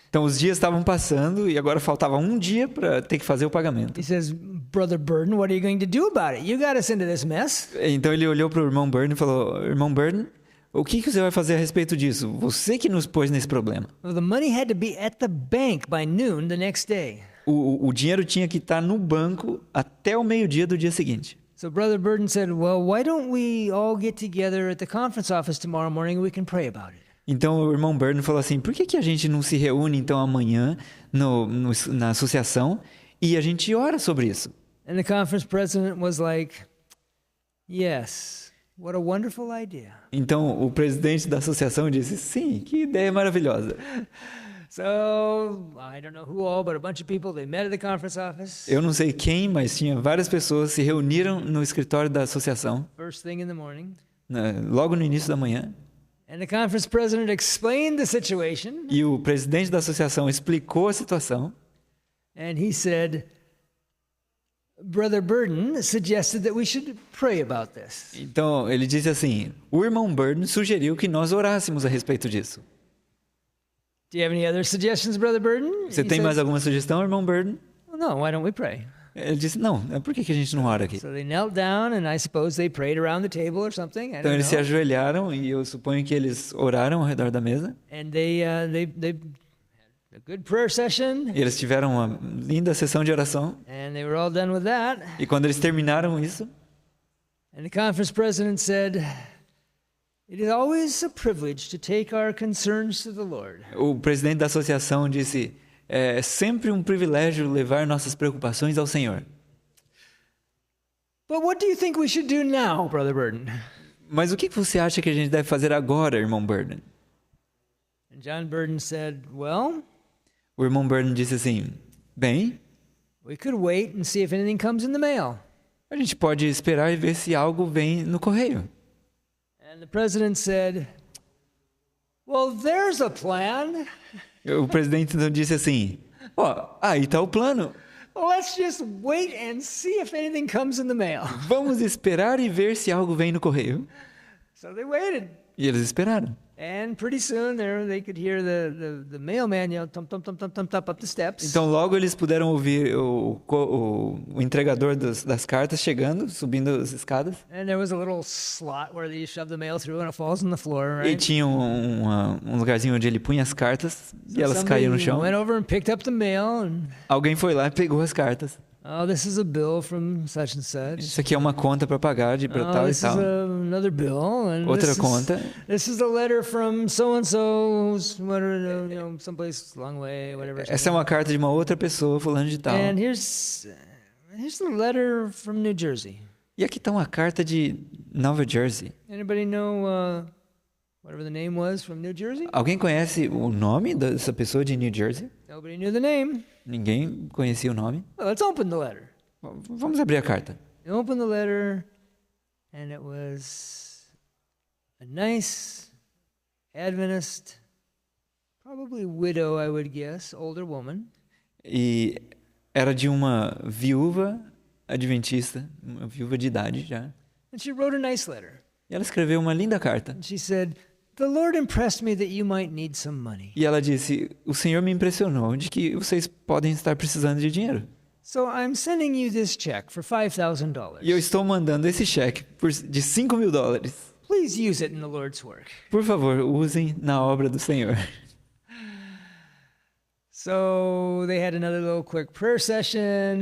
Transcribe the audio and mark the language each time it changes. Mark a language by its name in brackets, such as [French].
[Portuguese] Então os dias estavam passando e agora faltava um dia para ter que fazer o pagamento. [English] he says, Brother Burden, what are you going to do about it? You got us into this mess. [Portuguese] Então ele olhou para o irmão Burden e falou: Irmão Burden, o que você vai fazer a respeito disso? Você que nos pôs nesse problema. [English] Well, the money had to be at the bank by noon the next day. [Portuguese] O dinheiro tinha que estar no banco até o meio-dia do dia seguinte. [English] So Brother Burden said, well, why don't we all get together at the conference office tomorrow morning and we can pray about it? [Portuguese] Então o irmão Burden falou assim: por que a gente não se reúne então amanhã na associação e a gente ora sobre isso? [English] And the conference president was like, yes. What a wonderful idea. [Portuguese] Então o presidente da associação disse: sim, que ideia maravilhosa. [English] So, I don't know who all, but a bunch of people, they met at the conference office. [Portuguese] Eu não sei quem, mas tinha várias pessoas se reuniram no escritório da associação, [English] First thing in the morning. [Portuguese] logo no início da manhã. [English] And the conference president explained the situation. [Portuguese] E o presidente da associação explicou a situação. [English] And he said, Brother Burden suggested that we should pray about this. [Portuguese] Então ele disse assim: o irmão Burden sugeriu que nós orássemos a respeito disso. [English] Do you have any other suggestions, Brother Burden? [Portuguese] Você tem mais alguma sugestão, irmão Burden? [English] Well, no, why don't we pray? [Portuguese] Ele disse: não, por que a gente não ora aqui? [English] So they knelt down, and I suppose they prayed around the table or something. I [Portuguese] Então [English] don't [Portuguese] eles se [English] know. [Portuguese] ajoelharam e eu suponho que eles oraram ao redor da mesa. [English] And they had a good prayer session, [Portuguese] E eles tiveram uma linda sessão de oração. [English] and they were all done with that. [Portuguese] E quando eles terminaram isso, [English] And the conference president said, it is always a privilege to take our concerns to the Lord. [Portuguese] o presidente da associação disse: é sempre um privilégio levar nossas preocupações ao Senhor. [English] But what do you think we should do now, Brother Burden? [Portuguese] Mas o que você acha que a gente deve fazer agora, irmão Burden? [English] And John Burden said, well, [Portuguese] O irmão Burden disse assim: bem, [English] we could wait and see if anything comes in the mail. [Portuguese] a gente pode esperar e ver se algo vem no correio. [English] And the president said, well, there's a plan. [Portuguese] O presidente então disse assim: ó, aí está o plano. [English] Well, let's just wait and see if anything comes in the mail. [Portuguese] Vamos esperar e ver se algo vem no correio. [English] So they waited. [Portuguese] E eles esperaram. [English] And pretty soon they could hear the mailman yell, thump, thump, thump, thump, thump, thump up the steps. [Portuguese] Então logo eles puderam ouvir o entregador das cartas chegando, subindo as escadas. [English] And there was a little slot where you shove the mail through and it falls on the floor, [Portuguese] E [English] right? [Portuguese] tinha um lugarzinho onde ele punha as cartas e elas caíam no chão. [English] Went over and picked up the mail and, [Portuguese] Alguém foi lá e pegou as cartas. [English] oh, this is a bill from such and such. [Portuguese] Isso aqui é uma conta para pagar de [English] Oh, [Portuguese] tal e [English] this is [Portuguese] tal. [English] another bill. And [Portuguese] Outra [English] this [Portuguese] conta. [English] This is a letter from so-and-so, someplace long way, whatever. [Portuguese] Essa é uma carta de uma outra pessoa, fulano de tal. [English] And here's the letter from New Jersey. [Portuguese] E aqui está uma carta de Nova Jersey. [English] Anybody know whatever the name was from New Jersey? [Portuguese] Alguém conhece o nome dessa pessoa de New Jersey? [English] Nobody knew the name. [Portuguese] Ninguém conhecia o nome. [English] Well, let's open the letter. [Portuguese] Vamos abrir a carta. [English] You open the letter, and it was a nice Adventist, probably widow, I would guess, older woman. [Portuguese] E era de uma viúva adventista, uma viúva de idade já. [English] And she wrote a nice letter. [Portuguese] E ela escreveu uma linda carta. [English] And she said, the Lord impressed me that you might need some money. [Portuguese] E ela disse: o Senhor me impressionou de que vocês podem estar precisando de dinheiro. [English] So I'm sending you this check for $5,000. [Portuguese] E eu estou mandando esse cheque de $5.000. [English] Please use it in the Lord's work. [Portuguese] Por favor, usem na obra do Senhor. [English] So they had another little quick prayer session.